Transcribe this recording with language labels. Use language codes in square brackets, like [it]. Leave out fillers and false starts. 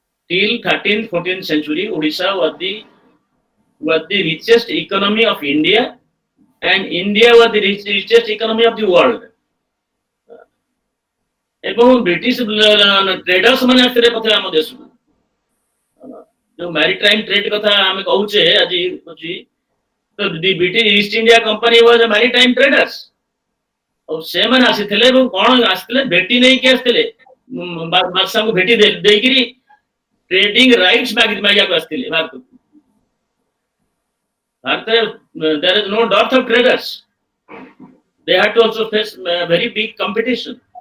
[en] till 13th 14th century Odisha was the richest economy of India and India was the richest economy of the world. [or] ଏବଂ British traders ମାନେ ଆସିଥିଲେ ପ୍ରଥମେ ଆମ ଦେଶକୁ। ଯୋଉ maritime trade କଥା ଆମେ କହୁଛେ ଆଜି ଅଛି ତ British East India company was maritime traders. ଆଉ ସେମାନେ ଆସିଥିଲେ ଏବଂ କଣ ଆସିଥିଲେ ଭେଟି ନେଇକି ଆସିଥିଲେ। ବାଦଶାହଙ୍କୁ ଭେଟି ଦେଇକିରି ट्रेडिंग राइट्स मागिବାକୁ ଆସିଥିଲେ ଭାରତକୁ। ଭାରତରେ [en] there is no dearth of traders. They had to also face very big competition.